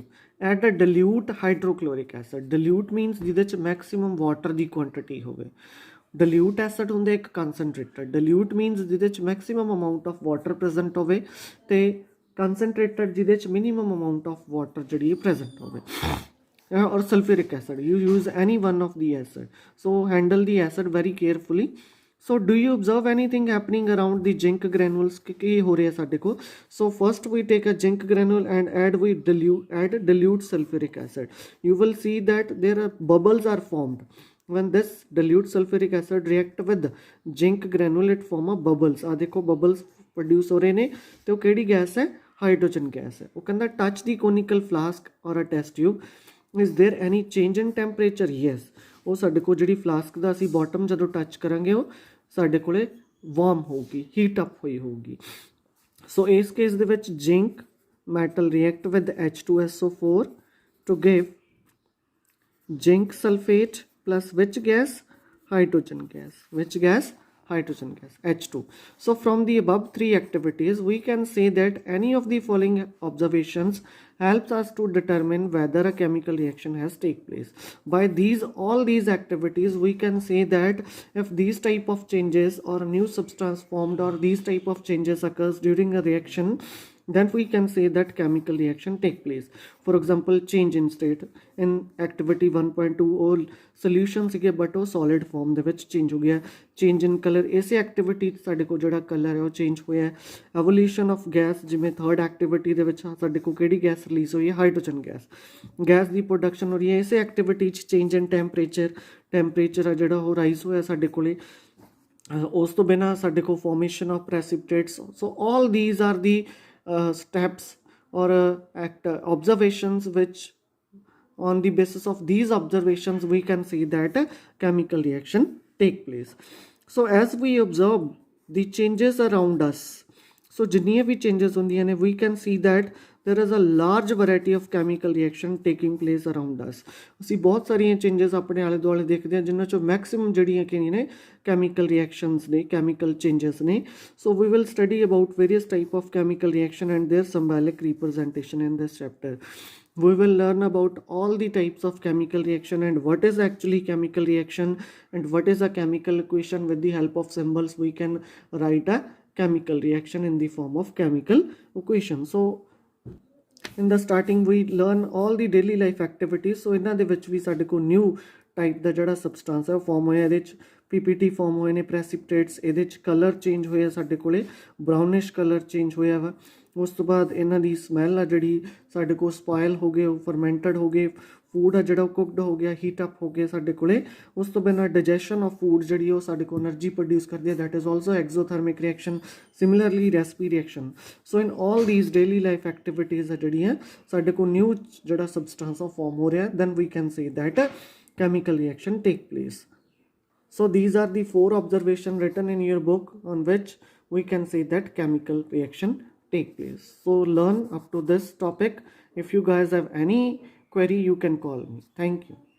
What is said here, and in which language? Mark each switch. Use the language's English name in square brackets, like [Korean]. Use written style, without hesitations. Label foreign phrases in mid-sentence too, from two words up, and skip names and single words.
[English] at a dilute hydrochloric acid. dilute means [Punjabi] ਜਿਹਦੇ 'ਚ [English] maximum water [Punjabi] ਦੀ ਕੁਆਂਟਿਟੀ ਹੋਵੇ. [English] dilute acid [Punjabi] ਹੁੰਦੇ ਇੱਕ ਕੰਸਨਟ੍ਰੇਟਡ. [English] dilute means [Punjabi] ਜਿਹਦੇ 'ਚ [English] maximum amount of water present [Punjabi] ਹੋਵੇ, ਅਤੇ ਕੰਸਨਟ੍ਰੇਟਡ ਜਿਹਦੇ 'ਚ [English] minimum amount of water [Punjabi] ਜਿਹੜੀ ਪ੍ਰੈਜ਼ੈਂਟ ਹੋਵੇ. [English] or sulfuric acid. You use any one of the acid. So handle the acid very carefully. So do you observe anything happening around the zinc granules? [Punjabi] ਕੀ ਹੋ ਰਿਹਾ ਸਾਡੇ ਕੋਲ? [English] So first we take a zinc granule and add dilute sulfuric acid. You will see that there are bubbles are formed. When this dilute sulfuric acid react with zinc granule, it form a bubbles. [Punjabi] ਆ ਦੇਖੋ [English] bubbles produce [Punjabi] ਹੋ ਰਹੇ ਨੇ, ਤੇ ਉਹ ਕਿਹੜੀ ਗੈਸ ਹੈ? [English] hydrogen gas [Punjabi] ਹੈ. ਉਹ ਕਹਿੰਦਾ [English] touch the conical flask or a test tube. Is there any change in temperature? Yes. [Punjabi] ਉਹ ਸਾਡੇ ਕੋਲ ਜਿਹੜੀ ਫਲਾਸਕ ਦਾ ਅਸੀਂ ਬੋਟਮ ਜਦੋਂ ਟੱਚ ਕਰਾਂਗੇ ਉਹ ਸਾਡੇ ਕੋਲੇ ਵਾਰਮ ਹੋਊਗੀ, [English] heat up [Punjabi] ਹੋਈ ਹੋਊਗੀ. ਸੋ ਇਸ ਕੇਸ ਦੇ ਵਿੱਚ [English] ਜਿੰਕ metal react with H2SO4 to give zinc sulfate plus which gas? Hydrogen gas. Which gas? Hydrogen gas, H2. So from the above three activities, we can say that any of the following observations helps us to determine whether a chemical reaction has take place. By all these activities, we can say that if these type of changes or a new substance formed or these type of changes occurs during a reaction, then we can say that chemical reaction take place. For example, change in state in activity 1.2 all solution ਸੀਗੇ but ਉਹ solid form [Punjabi] ਦੇ ਵਿੱਚ [English] change [Punjabi] ਹੋ ਗਿਆ. [English] Change in color [Punjabi] ਇਸੇ activity ਸਾਡੇ ਕੋਲ ਜਿਹੜਾ color ਹੈ ਉਹ change ਹੋਇਆ. [English] Evolution of gas [Punjabi] ਜਿਵੇਂ [English] third activity [Punjabi] ਦੇ ਵਿੱਚ ਸਾਡੇ ਕੋਲ ਕਿਹੜੀ [English] gas release [Punjabi] ਹੋਈ ਹੈ? [English] hydrogen gas [Punjabi] ਦੀ ਪ੍ਰੋਡਕਸ਼ਨ ਹੋ ਰਹੀ ਹੈ ਇਸੇ activity 'ਚ. [English] change in temperature [Punjabi] ਆ ਜਿਹੜਾ ਉਹ ਰਾਈਜ਼ ਹੋਇਆ ਸਾਡੇ ਕੋਲੇ. ਉਸ ਤੋਂ ਬਿਨਾਂ ਸਾਡੇ ਕੋਲ [English] formation of precipitates. So all these are the steps or observations which on the basis of these observations we can see that a chemical reaction take place. So as we observe the changes around us, so [Punjabi] ਜਿੰਨੀਆਂ ਵੀ changes ਹੁੰਦੀਆਂ ਨੇ [English] we can see that there is a large variety of chemical reaction taking place around us. [Punjabi] ਅਸੀਂ ਬਹੁਤ ਸਾਰੀਆਂ changes ਆਪਣੇ ਆਲੇ ਦੁਆਲੇ ਦੇਖਦੇ ਹਾਂ ਜਿਨ੍ਹਾਂ ਚੋਂ maximum ਜਿਹੜੀਆਂ ਕਿ ਨੇ [English] chemical reactions [Punjabi] ਨੇ, [English] chemical changes [Punjabi] ਨੇ. [English] So we will study about various type of chemical reaction and their symbolic representation in this chapter. We will learn about all the types of chemical reaction and what is actually chemical reaction and what is a chemical equation. With the help of symbols we can write a chemical reaction in the form of chemical equation. So in the starting we learn all the daily life activities. [Punjabi] So ਇਹਨਾਂ ਦੇ ਵਿੱਚ ਵੀ ਸਾਡੇ ਕੋਲ [English] new type [Punjabi] ਦਾ ਜਿਹੜਾ substance ਹੈ form ਹੋਇਆ. ਇਹਦੇ 'ਚ [English] PPT form [Punjabi] ਹੋਏ ਨੇ precipitates. ਇਹਦੇ 'ਚ [English] color change [Punjabi] ਹੋਇਆ ਸਾਡੇ ਕੋਲੇ [English] brownish color change [Punjabi] ਹੋਇਆ ਵਾ. ਉਸ ਤੋਂ ਬਾਅਦ ਇਹਨਾਂ ਦੀ ਸਮੈਲ ਆ ਜਿਹੜੀ ਸਾਡੇ ਕੋਲ ਸਪਾਇਲ ਹੋ ਗਏ, ਉਹ ਫਰਮੈਂਟਡ ਹੋ ਗਏ. ਫੂਡ ਆ ਜਿਹੜਾ ਉਹ ਕੁਕਡ ਹੋ ਗਿਆ, [English] heat up [Punjabi] ਹੋ ਗਿਆ ਸਾਡੇ ਕੋਲੇ. ਉਸ ਤੋਂ ਬਿਨਾਂ [English] digestion of food [Punjabi] ਜਿਹੜੀ ਉਹ ਸਾਡੇ ਕੋਲ [English] energy produce [Punjabi] ਕਰਦੀ ਹੈ, [English] that is also exothermic reaction. Similarly respi reaction. So in all these daily life activities [Punjabi] ਆ ਜਿਹੜੀਆਂ ਸਾਡੇ ਕੋਲ [English] ਨਿਊ ਜਿਹੜਾ substance of form [Punjabi] ਹੋ ਰਿਹਾ, [English] then we can say that chemical reaction take place. So these are the 4 observations written in your book on which we can say that chemical reaction take place. So learn up to this topic. If you guys have any query, you can call me. Thank you.